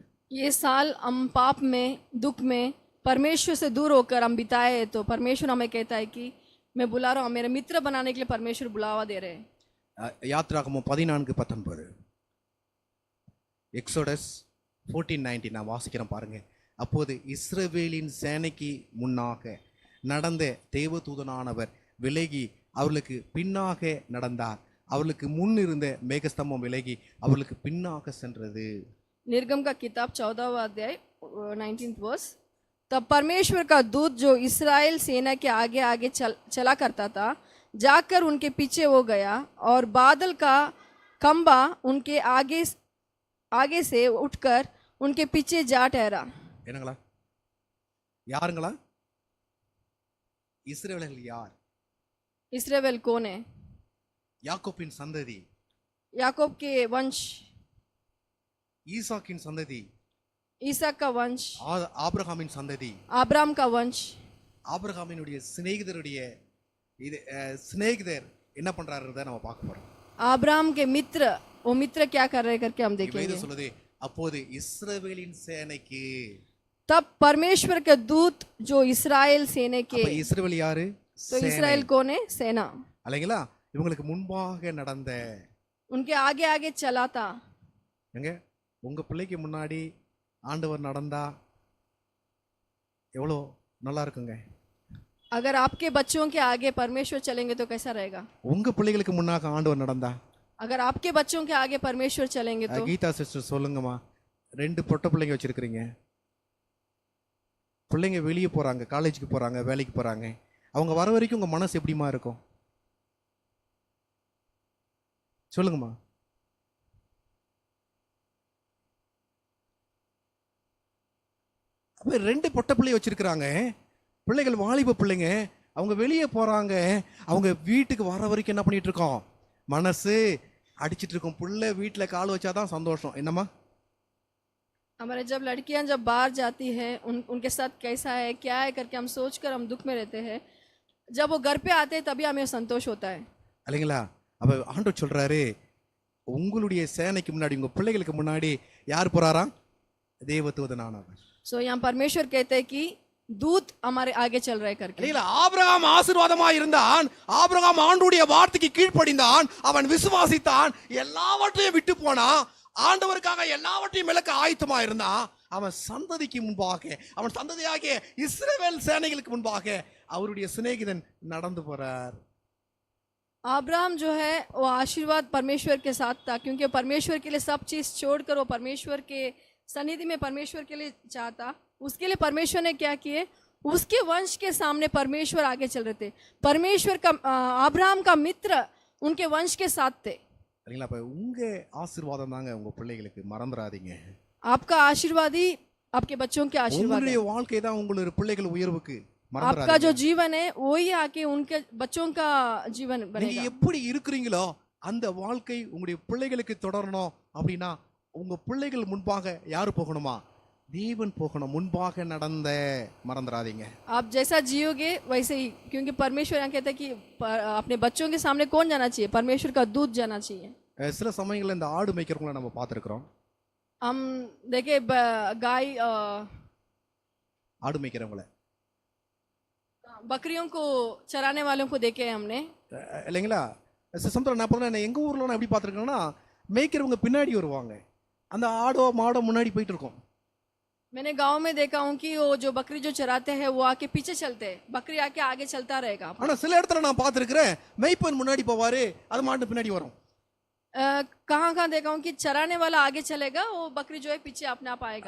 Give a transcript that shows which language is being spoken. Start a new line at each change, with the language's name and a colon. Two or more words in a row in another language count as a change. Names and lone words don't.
Hindi: ये साल हम पाप में दुख में परमेश्वर से दूर होकर हम बिताए हैं, तो परमेश्वर हमें कहता है कि मैं बुला रहा हूँ, मेरे मित्र बनाने के लिए परमेश्वर बुलावा दे रहे हैं।
Tamil: யாத்திராகமம் 14:19 எக்ஸோடஸ் 14:19 நான் வாசிக்கிறேன் பாருங்க. அப்போது இஸ்ரவேலின் சேனைக்கு முன்னாக நடந்த தேவதூதனானவர் விலகி அவர்களுக்கு பின்னாக நடந்தார். அவர்களுக்கு முன் இருந்த மேகஸ்தம்பம் விலகி அவர்களுக்கு பின்னாக சென்றது.
Hindi: निर्गम का किताब 14वां अध्याय 19th वर्स। तब परमेश्वर का दूत जो इस्राएल सेना के आगे आगे चला करता था, जाकर उनके पीछे हो गया और बादल का खंबा उनके आगे से उठकर उनके पीछे जा ठहरा।
Tamil: என்னங்களா? யாருங்களா? இஸ்ரவேலர்கள் யார்?
Hindi: इस्राएल कौन है?
Tamil: யாக்கோபின் சந்ததி,
Hindi: याकूब के वंश,
Tamil: ஈசாக்கின் சந்ததி,
Hindi: ईसाक का वंश,
Tamil: ஆபிரகாமின் சந்ததி,
Hindi: अब्राहम का वंश।
Tamil: ஆபிரகாமினுடைய சிநேகிதருடைய இது சிநேகிதர் என்ன பண்றாருன்றத நம்ம பார்க்க போறோம்.
Hindi: अब्राहम के मित्र, वो मित्र क्या कर रहे करके हम देखेंगे।
Tamil: வேதம் சொல்லுது, அப்போது இஸ்ரவேலின் சேனைக்கு.
Hindi: तब परमेश्वर के दूत जो इस्राएल सेना के,
Tamil: அப்ப இஸ்ரவேல் யாரு?
Hindi: तो इस्राएल कौन है? सेना।
Tamil: அல்லைங்களா? இவங்களுக்கு முன்பாக நடந்த,
Hindi: उनके आगे आगे चला था।
Tamil: எங்க உங்க பிள்ளைக்கு முன்னாடி ஆண்டவர் நடந்தா எவ்வளோ நல்லா இருக்குங்க.
Hindi: अगर आपके बच्चों के आगे परमेश्वर चलेंगे तो कैसा रहेगा?
Tamil: உங்க பிள்ளைகளுக்கு முன்னாக ஆண்டவர் நடந்தா,
Hindi: अगर आपके बच्चों के आगे परमेश्वर चलेंगे तो।
Tamil: கீதா சிஸ்டர் சொல்லுங்கம்மா, 2 பொட்ட பிள்ளைங்க வச்சிருக்கிறீங்க. பிள்ளைங்க வெளியே போறாங்க, காலேஜுக்கு போறாங்க, வேலைக்கு போறாங்க. அவங்க வர வரைக்கும் உங்க மனசு எப்படிமா இருக்கும்? சொல்லுங்கம்மா. அப்ப 2 பொட்ட பிள்ளை வச்சிருக்கிறாங்க. பிள்ளைகள் வாலிப பிள்ளைங்க, அவங்க வெளியே போறாங்க. அவங்க வீட்டுக்கு வர வரைக்கும் என்ன பண்ணிட்டு இருக்கோம்? மனசு அடிச்சிட்டு இருக்கும். பிள்ளை வீட்டுல கால் வச்சாதான் சந்தோஷம். என்னம்மா?
Hindi: हमारे जब लड़कियां जब बाहर जाती है उनके साथ कैसा है क्या है करके हम सोचकर हम दुख में रहते हैं। जब वो घर पे आते हैं तभी हमें संतोष होता है।
Tamil: இல்லைங்களா? அப்ப ஆண்டவர் சொல்றாரு, உங்களுடைய சேனைக்கு முன்னாடி உங்க பிள்ளைகளுக்கு முன்னாடி யார் போறாரா? தேவதூதனானவர்.
Hindi: सो यहाँ परमेश्वर कहते हैं कि दूत हमारे आगे चल रहे करके।
Tamil: இல்லைங்களா? ஆபிரகாம் ஆசீர்வாதமா இருந்தான். ஆபிரகாம் ஆண்டவருடைய வார்த்தைக்கு கீழ்ப்படிந்தான். அவன் விசுவாசித்தான். எல்லாவற்றையும் விட்டு போனான். ஆண்டவருக்காக எல்லாவற்றையும் இழக்க ஆயத்தமா இருந்தான். அவன் சந்ததிக்கு முன்பாக, அவன் சந்ததியாகிய இஸ்ரவேல் சேனைகளுக்கு முன்பாக அவருடைய சிநேகிதன் நடந்து போறார்.
Hindi: अब्राहम जो है वो आशीर्वाद परमेश्वर के साथ था, क्योंकि परमेश्वर के लिए सब चीज़ छोड़कर वो परमेश्वर के सन्निधि में परमेश्वर के लिए चाहता। उसके लिए परमेश्वर ने क्या किए, उसके वंश के सामने परमेश्वर आगे चल रहे थे। परमेश्वर का अब्राहम का मित्र उनके वंश के साथ थे।
Tamil: இல்லைங்களா? அப்ப உங்க ஆசீர்வாதம் தாங்க உங்க பிள்ளைகளுக்கு, மறந்துடாதீங்க.
Hindi: आपका आशीर्वाद ही आपके बच्चों के आशीर्वाद है।
Tamil: உங்களுடைய வாழ்க்கை தான் உங்களுடைய பிள்ளைகள் உயர்வுக்கு.
Hindi: आपका जो जीवन है वही आके उनके बच्चों का जीवन
Tamil: நீங்க
Hindi: बनेगा।
Tamil: எப்படி இருக்கிறீங்களோ அந்த வாழ்க்கை உங்களுடைய பிள்ளைகளுக்கு தொடரணும் அப்படின்னா உங்க பிள்ளைகள் முன்பாக யாரு போகணுமா? தேவன் போகணும். முன்பாக நடந்த, மறந்துடாதீங்க.
Hindi: आप जैसा जियोगे वैसे ही, क्योंकि परमेश्वर यहाँ कहता है कि अपने बच्चों के सामने कौन जाना चाहिए? परमेश्वर का दूत जाना चाहिए।
Tamil: சில சமயங்கள்ல இந்த ஆடு மேய்க்கிறவங்கள நம்ம பார்த்துருக்குறோம்.
Hindi: हम देखे गाय
Tamil: ஆடு மேய்க்கிறவங்கள,
Hindi: बकरियों को चराने वालों को देखे हैं हमने।
Tamil: இல்லைங்களா? சமுத்திரம் நான் பார்த்தா எங்கள் ஊரில் நான் எப்படி பார்த்துருக்கேன்னா மேய்க்கிறவங்க பின்னாடி வருவாங்க, அந்த ஆடோ மாடோ முன்னாடி போயிட்டு இருக்கோம்.
Hindi: मैंने गांव में देखा हूँ कि वो जो बकरी जो चराते हैं वो आके पीछे चलते हैं, बकरी आके आगे चलता रहेगा।
Tamil: ஆனால் சில இடத்துல நான் பார்த்துருக்கிறேன் மேய்ப்பன் முன்னாடி போவார், அது மாட்டு பின்னாடி வரும்.
Hindi: कहाँ कहाँ देखा हूँ कि चराने वाला आगे चलेगा, वो बकरी जो है पीछे अपने आप आएगा।